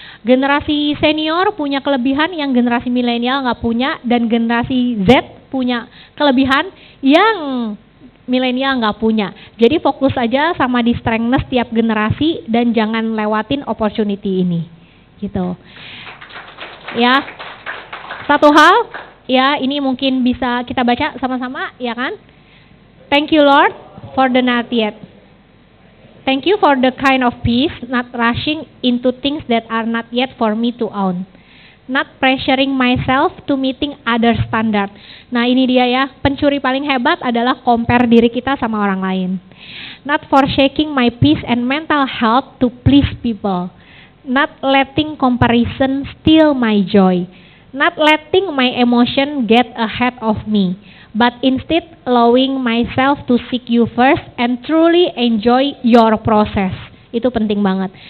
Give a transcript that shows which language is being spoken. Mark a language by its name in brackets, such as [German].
[Indonesian] Generasi senior punya kelebihan yang generasi milenial nggak punya, dan generasi Z punya kelebihan yang milenial nggak punya. Jadi fokus aja sama di strengthness tiap generasi dan jangan lewatin opportunity ini. Gitu. Ya. Satu hal, ya ini mungkin bisa kita baca sama-sama, ya kan? [English] Thank you Lord for the not yet. Thank you for the kind of peace, not rushing into things that are not yet for me to own. Not pressuring myself to meeting other standard. [Indonesian] Nah ini dia ya, pencuri paling hebat adalah compare diri kita sama orang lain. [English] Not forsaking my peace and mental health to please people. Not letting comparison steal my joy. Not letting my emotion get ahead of me. But instead allowing myself to seek you first and truly enjoy your process. [Indonesian] Itu penting banget.